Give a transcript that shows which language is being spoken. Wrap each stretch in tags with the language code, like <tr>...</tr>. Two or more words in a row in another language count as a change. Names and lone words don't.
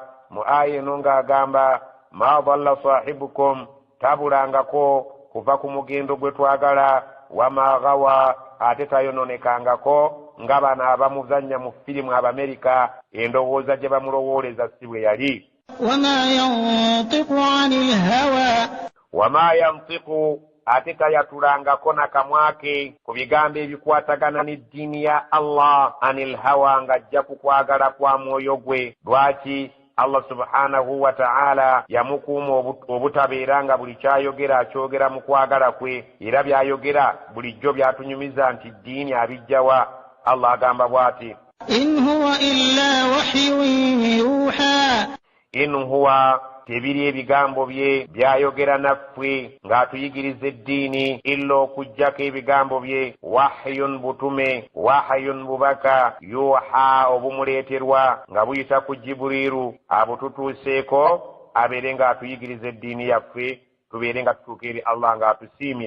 <lg>mu aya eno ng'agamba</lg> <ar>ما ضل صاحبكم</ar> <lg>tabulangako kuva ku mugendo gwe twagala</lg> <ar>وما غوى</ar> <lg>ate tayononekangako nga bano abamuzannya mu firimu Abamerika endowooza gye bamulowooleza si bwe yali.</lg> <ar>وما ينطق</ar> <lg>ate tayatulangako nakamwake ku bigambo ebikwatagana n'eddiini ya Allah</lg> <ar>عن الهوى</ar> <lg>ng'ajja ku kwagala kwa mwoyo gwe. lwaki? Allah</lg> <ar>سبحانه وتعالى</ar> <lg>yamukuuma obutabeera nga buli kyayogera akyogera mu kwagala kwe, era byayogera bulijjo byatunyumiza nti ddiini abijjawa. Allah agamba bw'ati</lg> <ar>إن هو إلا وحي يوحى. إن هو</ar> <lg>tebiri ebigambo bye byayogera naffe ng'atuyigiriza eddiini illa okujjako ebigambo bye wahyun butume wahyun bubaka yuha obumuleeterwa nga buyita ku Jibuliru abututuuseeko abeere ng'atuyigiriza eddiini yaffe tubeere nga tutuuka eri Allah ng'atusiimye.</lg>